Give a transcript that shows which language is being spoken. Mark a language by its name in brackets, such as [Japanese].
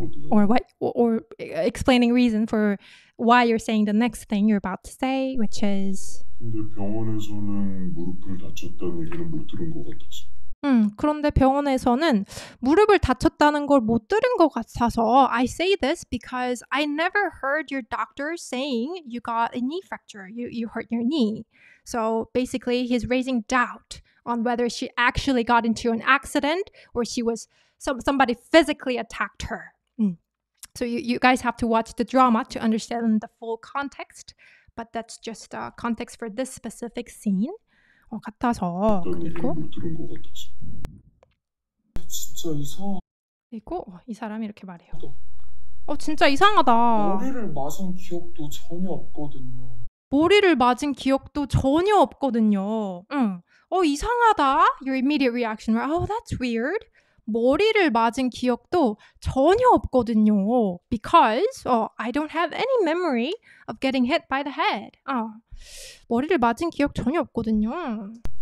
[English] Or what? Or explaining reason for why you're saying the next thing you're about to say, which is. [Korean] 근데 병원에서는 무릎을 다쳤다는 얘기는 못 들은 것 같아서. 그런데 병원에서는 무릎을 다쳤다는 걸 못 들은 것 같아서 [English] I say this because I never heard your doctor saying you got a knee fracture, you hurt your knee. So basically he's raising doubt on whether she actually got into an accident or she was somebody physically attacked her. So you guys have to watch the drama to understand the full context, but that's just context for this specific scene. [Korean] 같아서 그리고 진짜 이상. 그리고 이 사람이 이렇게 말해요. 진짜 이상하다. 머리를 맞은 기억도 전혀 없거든요. 머리를 맞은 기억도 전혀 없거든요. 이상하다. [English] Your immediate reaction, right? Oh, that's weird. [Korean] 머리를 맞은 기억도 전혀 없거든요. [English] Because I don't have any memory of getting hit by the head. [Korean] 머리를 맞은 기억 전혀 없거든요.